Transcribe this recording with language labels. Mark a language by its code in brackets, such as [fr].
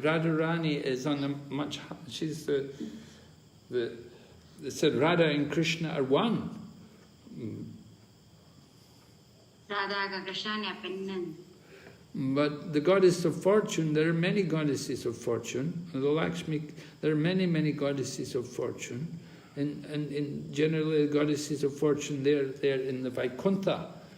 [en] Radharani is on a much. She's they said Radha and Krishna are one. [th] Radha กับ Krishna เนี่ยเป็นหนึ่ง [en] But the goddess of fortune, there are many goddesses of fortune. The Lakshmi, there are many, many goddesses of fortune. And generally the goddesses of fortune, they're in the Vaikuntha.